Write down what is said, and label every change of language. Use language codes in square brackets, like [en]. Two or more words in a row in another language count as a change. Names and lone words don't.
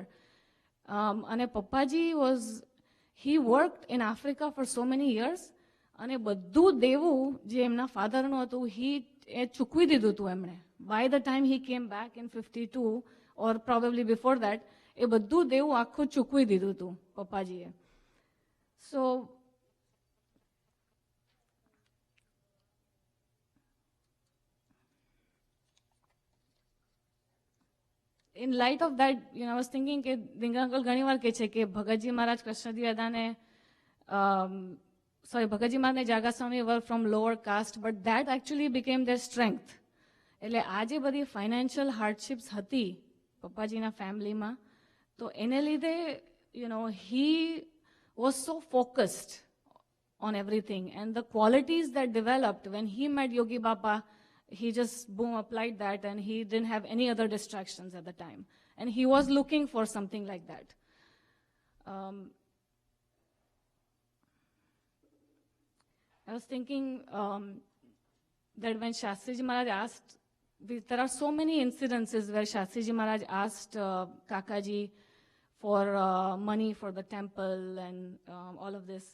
[gu] અને પપ્પાજી [en] he worked in Africa for so many years [gu] અને બધું દેવું જે એમના ફાધરનું હતું એ ચૂકવી દીધું હતું એમણે. [en] by the time he came back in 52 or probably before that [gu] એ બધું દેવું આખું ચૂકવી દીધું હતું પપ્પાજીએ. [en] સો in light of that, I was thinking [gu] કે ડિંગર અંકલ ઘણી વાર કહે છે કે ભગતજી મહારાજ કૃષ્ણજી દાદાને ભગતજી મહારાજ જાગા સ્વામી [en] were from lower caste, but that actually became their strength. [gu] એટલે આ જે બધી [en] financial hardships [gu] હતી પપ્પાજીના ફેમિલીમાં તો એને લીધે [en] he was so focused on everything and the qualities that developed when he met Yogi Baba, he just boom applied that and he didn't have any other distractions at the time and he was looking for something like that. I was thinking that when Shastriji Maharaj asked, there are so many incidences where Shastriji Maharaj asked Kakaji for money for the temple and all of this.